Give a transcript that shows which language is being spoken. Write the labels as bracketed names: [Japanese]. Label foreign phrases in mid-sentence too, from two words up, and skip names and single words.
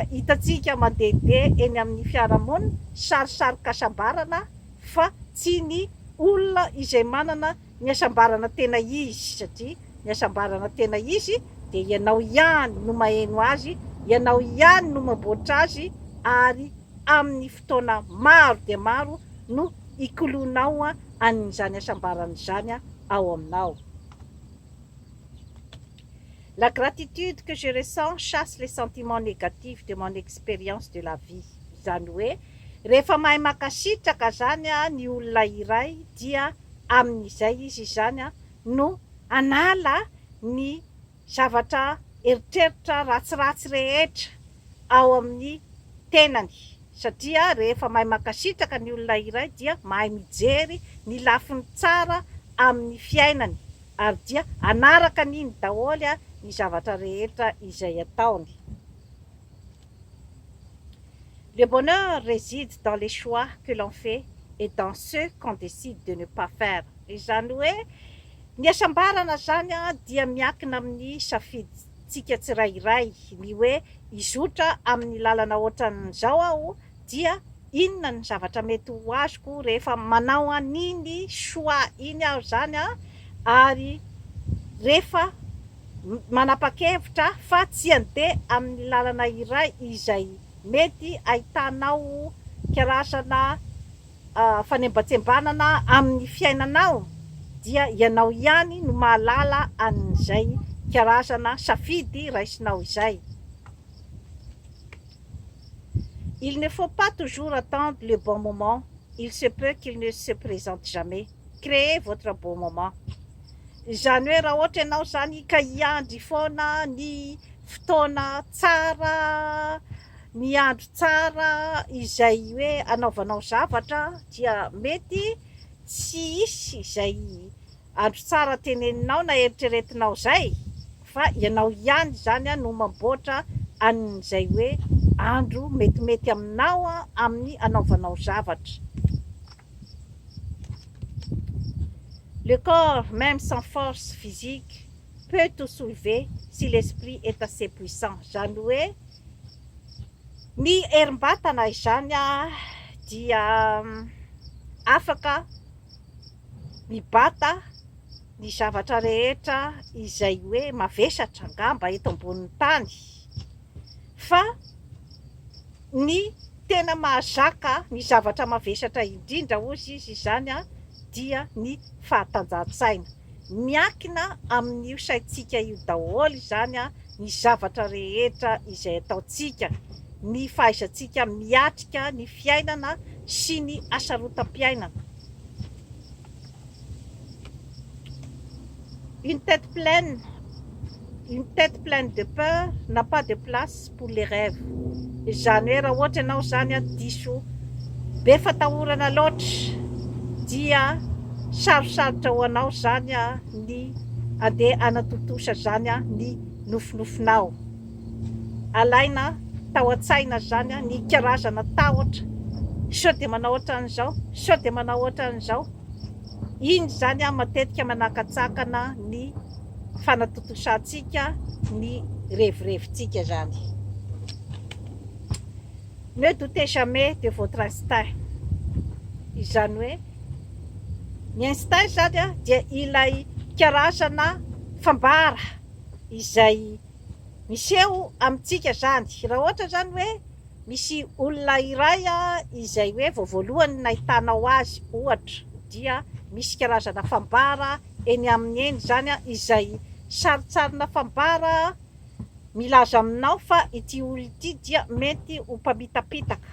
[Malagasy] hitatsika mandehandeha eny amin'ny fiarahamonina, sarisarikasambarana fa tsy ny olona izay manana ny asambarana tena izy, satria ny asambarana tena izy dia ianao ihany no maheno azy, ianao ihany no maboatra azy, ary amin'ny fotoana maro dia maro no ikolonao a an'izany asambarana izany a ao aminao. [French] La gratitude que je ressens chasse les sentiments négatifs de mon expérience de la vie. [Malagasy] Izany hoe rehefa mahay makasitraka zany a ny olona iray dia amin'izay izy zany a no anala ny zavatra eritreritra ratsiratsy rehetra ao amin'ny tenany, satria rehefa mahay makasitraka ny olona iray dia mahay mijery ny lafiny tsara amin'ny fiainany, ary dia anaraka n'iny daholo a ny zavatra rehetra izay ataony. [French] Le bonheur réside dans les choix que l'on fait et dans ceux qu'on décide de ne pas faire. [Malagasy] Izany hoe ny asambarana zany a dia miankina amin'ny safiditsika tsirairay, ny hoe izotra amin'ny lalana ohatran'izao aho dia inona ny zavatra mety ho azoko rehefa manao an'iny choix iny aho zany a, ary rehefa manapa-kevitra fa tsy andeha amin'ny lalana iray izay mety ahitanao karazana fanembatsembanana amin'ny fiainanao, dia ianao ihany no mahalala an'izay karazana safidy raisinao izay. [French] Il ne faut pas toujours attendre le bon moment, il se peut qu'il ne se présente jamais. Créez votre bon moment. [Malagasy] Izany hoe raha ohatra ianao zany ka hiandry foana ny fotoana tsara, ny andro tsara izay hoe anaovanao zavatra, dia mety tsy hisy izay andro tsara teneninao na eritreretinao zay, fa ianao ihany zany a no mamboatra an'izay hoe andro metimety aminao a amin'ny anaovanao zavatra. [French] Le corps, même sans force physique, peut tout soulever si l'esprit est assez puissant. [Malagasy] Izany hoe ny herim-batana izany a dia afaka mibata ny zavatra rehetra izay hoe mavesatra angamba eto ambonin'ny tany, fa ny tena mahazaka ny zavatra mavesatra indrindra ozy izy zany a dia ny fahatanjahan-tsaina. Miankina amin'io saintsika io daholo zany a ny zavatra rehetra izay ataontsika. ny fahaizantsika miatrika ny fiainana sy ny asarotam-piainana. [French] Une tête pleine de peur n'a pas de place pour les rêves. [Malagasy] Izany hoe raha ohatra ianao zany a diso be fatahorana loatra dia sarosarotra ho anao zany a ny andeha anatontosa zany a ny nofinofinao. Alaina tao an-tsaina zany a ny karazana tahotra, sao de manao ohatran'izao, sao de manao ohatran'izao. Iny zany a matetika manakatsakana ny fanatontosantsika, ny revirevintsika zany. [French] Ne doutez jamais de votre instinct. [Malagasy] Izany hoe ny instinct zany a dia ilay karazana fambara izay miseho amintsika zany. Raha ohatra zany hoe misy olona iray a izay hoe vao voalohany nahitanao azy ohatra, dia misy karazana fambara eny amin'ny eny zany a izay saritsarina fambara milaza aminao fa ity olona ity dia mety ho mpamitapitaka.